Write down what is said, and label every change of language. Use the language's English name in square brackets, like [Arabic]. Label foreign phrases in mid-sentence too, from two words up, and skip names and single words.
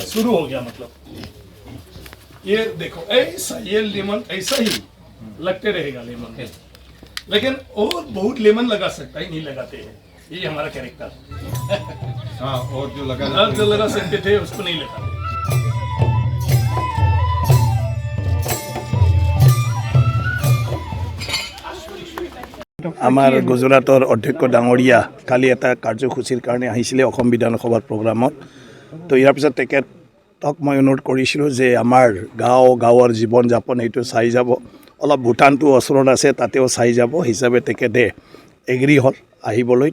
[Hindi] शुरू हो गया। मतलब ये देखो ऐसा, ये लेमन ऐसा ही लगते रहेगा लेमन, लेकिन और बहुत लेमन लगा सकता है, नहीं लगाते हैं। ये हमारा कैरेक्टर। हाँ, और जो लगा जो लगा सकते थे उसको नहीं लगाते। [Assamese] আমাৰ গুজৰাটৰ অধ্যক্ষ ডাঙৰীয়া কালি এটা কাৰ্যসূচীৰ কাৰণে আহিছিলে অসম বিধানসভাৰ প্ৰগ্ৰামত। তো ইয়াৰ পিছত তেখেতক মই অনুৰোধ কৰিছিলোঁ যে আমাৰ গাঁৱৰ জীৱন যাপন এইটো চাই যাব, অলপ ভূটানটো ওচৰত আছে তাতেও চাই যাব হিচাপে তেখেতে এগ্ৰী হ'ল আহিবলৈ।